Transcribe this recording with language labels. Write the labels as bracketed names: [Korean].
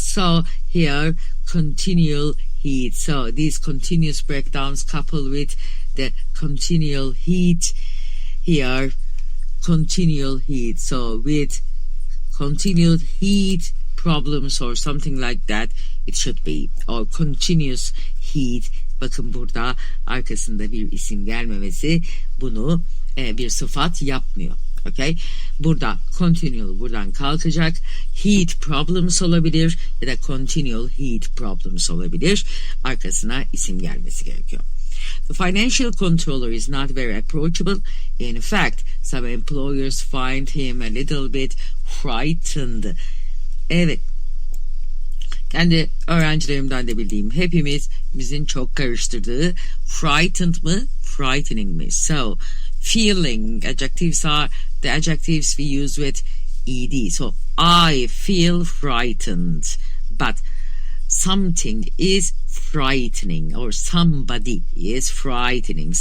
[English] So here, continual heat. So these continuous breakdowns coupled with the continual heat, here, continual heat. So with continued heat problems or something like that, it should be, or continuous heat. [Turkish] Bakın burada arkasında bir isim gelmemesi bunu bir sıfat yapmıyor. Okay? Burada continual buradan kalkacak. Heat problems olabilir ya da continual heat problems olabilir. Arkasına isim gelmesi gerekiyor. [English] The financial controller is not very approachable. In fact, some employers find him a little bit frightened. [Turkish] Evet. Kendi öğrencilerimden de bildiğim, hepimizin çok karıştırdığı frightened mı, frightening mi? [English] So, feeling adjectives are the adjectives we use with ed. So, I feel frightened, but something is frightening or somebody is frightening.